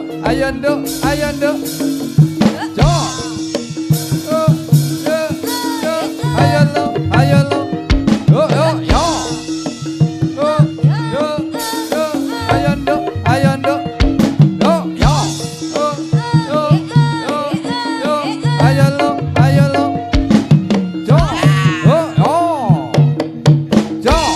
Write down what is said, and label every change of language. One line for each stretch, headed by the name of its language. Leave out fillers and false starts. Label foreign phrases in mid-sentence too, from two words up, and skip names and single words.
Javanese: ayo nduk, ayo nduk. Jo. Ayo lo, ayo lo. Yo yo yo. Yo yo yo. Ayo nduk, ayo nduk. Yo yo. Yo yo yo yo. Ayo lo, ayo lo. Jo. Yo yo. Jo.